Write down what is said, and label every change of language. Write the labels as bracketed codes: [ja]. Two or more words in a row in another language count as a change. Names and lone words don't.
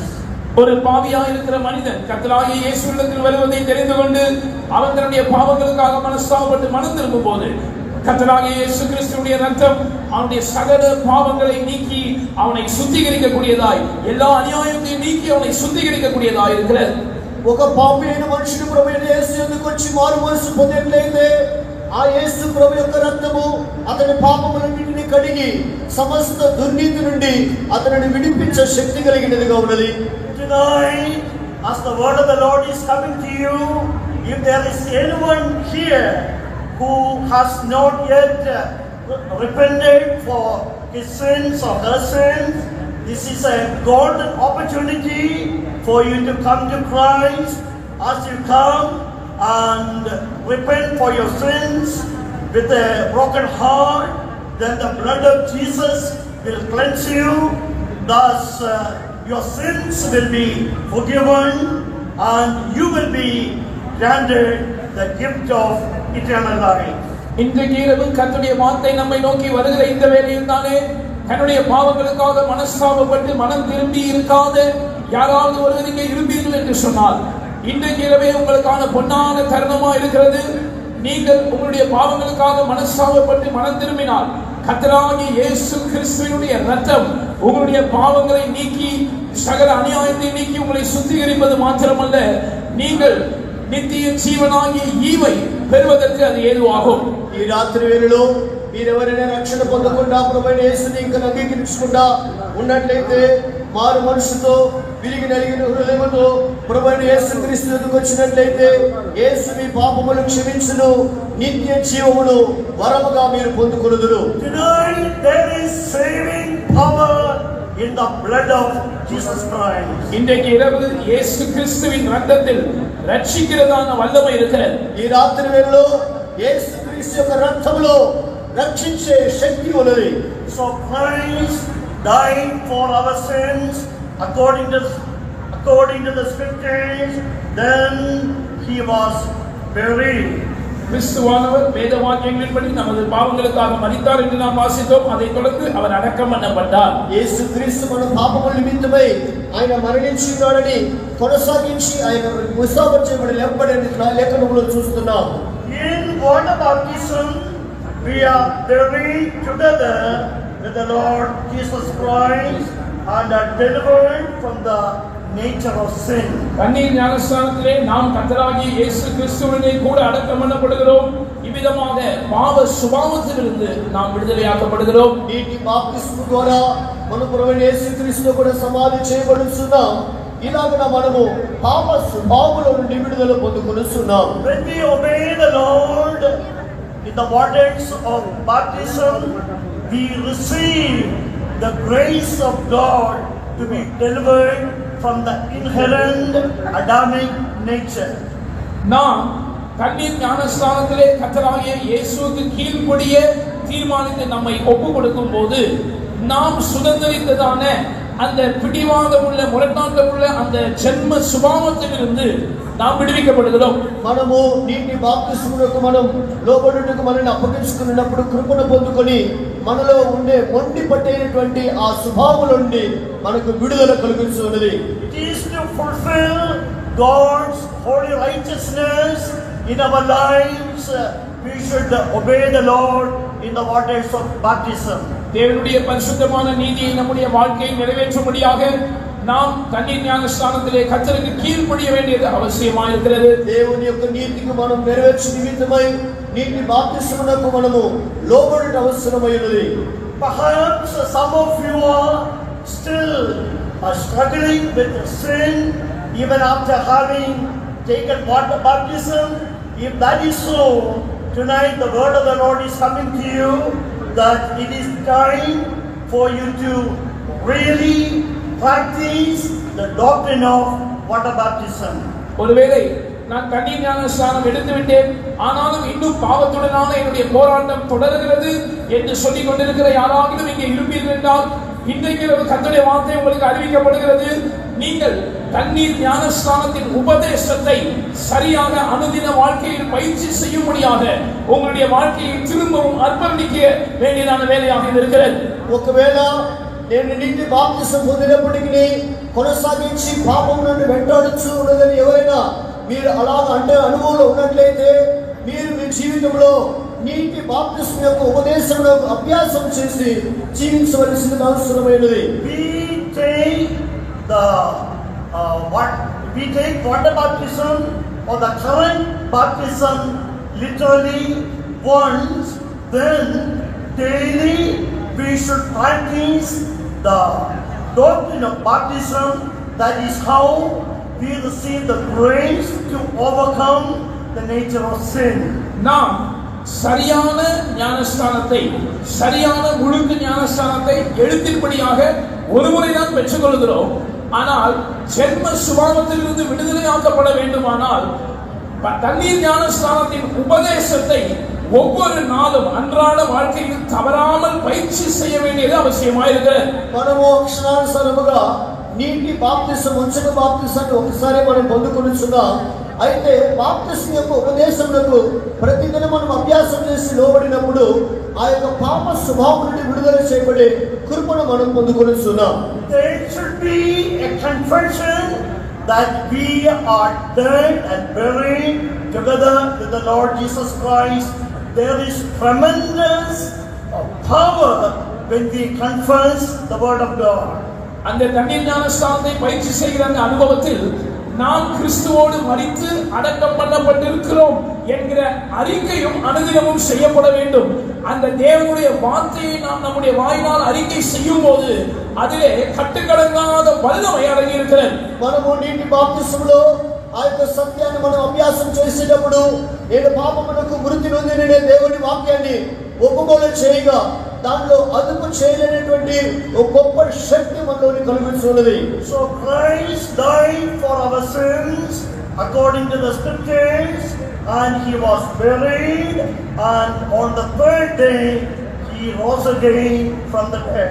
[ta] ஒரு பாவியா இருக்கிற மனிதன் கர்த்தராகிய இயேசுவிடத்தில் வருவதை தெரிந்து கொண்டு அவன் தன்னுடைய பாவங்களுக்காக மனஸ்தாபப்பட்டு மனம் திரும்பும் போது கர்த்தராகிய இயேசு கிறிஸ்துவின் இரத்தம் அவனுடைய சகல பாவங்களை நீக்கி அவனை சுத்திகரிக்கக்கூடியதாய் எல்லா அநியாயத்தையும் நீக்கி அவனை சுத்திகரிக்கக்கூடியதாய் இருக்கிறது. [te] ఒక పాపి అయిన మనుషుడు ప్రభువైన యేసు యొద్దకు వచ్చి మారు మనసు పొందినట్లయితే ఆ యేసు ప్రభు యొక్క రక్తము అతని పాపములన్నిటిని కడిగి సమస్త దుర్నీతి నుండి అతనిని విడిపించే శక్తి కలిగినదిగా ఉన్నది. [en] Tonight, as the word of the Lord is coming to you, if there is anyone here who has not yet repented for his sins or her sins, this is a golden opportunity for you to come to Christ. As you come and repent for your sins with a broken heart, then the blood of Jesus will cleanse you. Thus, your sins will be forgiven and you will be granted the gift of eternal life. [ta] இன்றைக்கு இரவு கர்த்தருடைய வார்த்தை நம்மை நோக்கி வருகிற இந்த வேளையில் தானே தன்னுடைய பாவங்களுக்காக மனஸ்தாபப்பட்டு மனம் திரும்பி இருக்காத யாராவது ஒருவர் இங்கே இருப்பீர்கள் என்று சொன்னால் இன்றைக்கு இரவே உங்களுக்கான பொன்னான தருணமா இருக்கிறது. நீங்கள் உங்களுடைய பாவங்களுக்காக மனஸ்தாபப்பட்டு மனம் திரும்பினால் கர்த்தராகிய இயேசு கிறிஸ்துவினுடைய இரத்தம் உங்களுடைய பாவங்களை நீக்கி சகல அநியாயத்தை நீக்கி உங்களை சுத்திகரிப்பது மாத்திரமல்ல, நீங்கள் நித்திய ஜீவனை ஈவாய் பெறுவதற்கு அது ஏதுவாகும். [te] ఈ రాత్రి వేళలో మీరెవరైనా రక్షణ పొందకుండా ప్రభువైన యేసుని ఇంకా అంగీకరించకుండా ఉన్నట్లయితే మారు మనసుతో విరిగి నలిగిన హృదయంతో ప్రభువైన యేసుక్రీస్తు ఎదుకు వచ్చినట్లయితే యేసు మీ పాపములను క్షమించును, నిత్య జీవమును వరముగా మీరు పొందుకొనుదురు. [en] Tonight there is saving power in the blood of Jesus Christ. [ta] இன்றைக்கு இரவு இயேசு கிறிஸ்துவின் இரத்தத்தில் ரட்சிக்கிறதான வல்லமை இருக்கிறது. [te] ఈ రాత్రి వేళలో యేసు క్రీస్తు యొక్క రక్తములో రక్షించే శక్తి ఉన్నది. [en] So Christ died for our sins according to the scriptures. Then he was buried. [ta] கிறிஸ்துவானவர் வேத வாக்கியங்களின்படி நமது பாவங்களுக்காக மரித்தார் என்று நாம் வாசித்தோம். அதைத் தொடர்ந்து அவர் அடக்கம் பண்ணப்பட்டார். [te] యేసు క్రీస్తు మన పాపముల నిమిత్తమై ఆయన మరణించినాడని కొనసాగించి ఆయన ముసాఫర్ చేయబడి లేపబడని లేఖనములో చూస్తున్నాం. [en] In water baptism we are buried together with the Lord Jesus Christ and are delivered from the nature of sin. [ta] தண்ணீர் ஞானஸ்நானத்திலே நாம் கர்த்தராகிய இயேசு கிறிஸ்துவினை கூட அடக்கம் பண்ணப்படுகிறோம். இவ்விதமாக பாவ சுபாவத்திலிருந்து நாம் விடுதலையாக்கப்படுகிறோம். [te] నీటి బాప్తిస్మం ద్వారా మన ప్రభువైన యేసుక్రీస్తు కూడా సమాధి చేయబడుచున్నాం. ఇలాగ మనము పాప స్వభావముల నుండి విడుదల పొందుకొనుచున్నాం. [en] When we obey the Lord in the waters of baptism, we receive the grace of God to be delivered from the inherent Adamic nature. [ta] நாம் தண்ணீர் ஞானஸ்நானத்திலே கர்த்தராகிய இயேசுவுக்கு கீழ்ப்படிய தீர்மானித்து நம்மை ஒப்பு கொடுக்கும் போது நாம் சுதந்திரித்ததான அந்த பிடிவாதம் உள்ள முரட்டாட்டம் உள்ள அந்த ஜென்ம சுபாவத்திலிருந்து நாம் விடுவிக்கப்படுகிறோம். [te] మనము నీటి బాప్తిస్మమునకు మనం లోబడుటకు మనల్ని అప్పగించుకున్నప్పుడు కృపను పొందుకొని మనలో ఉండే మొండి పట్టేటువంటి ఆ స్వభావం నుండి మనకు విడుదల కలుగుతున్నది. [en] It is to fulfill God's holy righteousness in our lives. We should obey the Lord in the waters of baptism. [ta] தேவனுடைய பரிசுத்தமான நீதியை நம்முடைய வாழ்க்கையில் நிறைவேற்றும்படியாக நாம் தண்ணீர் ஞானஸ்நானத்திலே கர்த்தருக்கு கீழ்ப்படிய வேண்டியது அவசியமாக இருக்கிறது. [te] దేవుని యొక్క నీతికి మనం నెరవేర్చు నిమిత్తమై నీటి బాప్తిస్మమునకు మనము లోబడుట అవసరమైనది. [en] Perhaps some of you are still struggling with sin even after having taken water baptism. If that is so, tonight the word of the Lord is coming to you that it is time for you to really practice the doctrine of water baptism. [ta] ஒருவேளை நான் தண்ணீர் ஞானஸ்நானம் எடுத்து விட்டேன், ஆனாலும் இன்னும் பாவத்துடனான என்னுடைய போராட்டம் தொடர்கிறது என்று சொல்லிக் கொண்டிருக்கிற யாராவது இங்கே இருப்பீர்கள் என்றால் இன்றைக்கு கர்த்தருடைய வார்த்தை உங்களுக்கு அறிவிக்கப்படுகிறது. நீங்கள் தண்ணீர் ஞானஸ்நானத்தின் உபதேசத்தை சரியாக அனுதின வாழ்க்கையில் பயிற்சி செய்யும்படியாக உங்களுடைய வாழ்க்கையை திரும்பவும் அர்ப்பணிக்க வேண்டியதான வேலையாக இருக்கிறது. [te] ఒకవేళ నేను నీటి బాప్తిసం పొందినప్పటికీ కొనసాగించి పాపం నుండి వెంటాడుచు ఉన్నదని ఎవరైనా మీరు అలాగ అంటే అనుభవంలో ఉన్నట్లయితే మీరు మీ జీవితంలో నీటి బాప్తిసం యొక్క ఉపదేశంలో అభ్యాసం చేసి జీవించవలసిన అవసరమైనది. [en] We take water baptism or the current baptism literally once, then daily we should practice the doctrine of baptism. That is how we receive the grace to overcome the nature of sin. [ta] நாம் சரியான ஞானஸ்நானத்தை, சரியான முழுக்க ஞானஸ்நானத்தை எழுத்தின்படியாக ஒருமுறை தான் பெற்றுக்கொள்கிறோம். ஆனால் ஜென்ம சுபாவத்திலிருந்து விடுதலையாக்கப்பட வேண்டுமானால் தண்ணீர் ஞானஸ்நானத்தின் உபதேசத்தை ஒவ்வொரு நாளும் அன்றாட வாழ்க்கையில் தவறாமல் பயிற்சி செய்ய வேண்டியது அவசியமாயிருக்கிறது. [te] మనము అక్షరానుసారముగా నీటి బాప్తిసం ఉంచక బాప్తిసాన్ని ఒకసారి మనం పొందుకొనిచున్నాం. అయితే బాప్తిసం యొక్క ఉపదేశములకు ప్రతిదినం మనం అభ్యాసం చేసి లోబడినప్పుడు ఆ యొక్క పాప స్వభావం నుండి విడుదల చేయబడే కృపను మనం పొందుకొనిచున్నాం. [en] There should be a confession that we are dead and buried together with the Lord Jesus Christ. There is tremendous power when we confess the word of God. [ta] அந்த தண்ணீர் ஞானஸ்நானத்தை பயிற்சி செய்கிற அந்த அனுபவத்தில் நாம் கிறிஸ்துவோடு மரித்து அடக்கம் பண்ணப்பட்டிருக்கிறோம் என்கிற அறிக்கையும் அனுதினமும் செய்யப்பட வேண்டும். அந்த தேவனுடைய வார்த்தையை நாம் நம்முடைய வாயினால் அறிக்கை செய்யும் போது அதிலே கட்டுக்கடங்காத வல்லமை அடங்கி இருக்கிறது. [te] మనము నీటి బాప్తిసంలో ఆ యొక్క సత్యాన్ని మనం అభ్యాసం చేసేటప్పుడు నేను పాపమునకు మృతి నొందిన దేవుని వాక్యాన్ని ఒప్పుకోలు చేయగా దానిలో అదుపు చేయలేనటువంటి ఒక గొప్ప శక్తి మనలోని కలుగుతున్నది. [en] So Christ died for our sins according to the scriptures, and he was buried, and on the third day he rose again from the dead.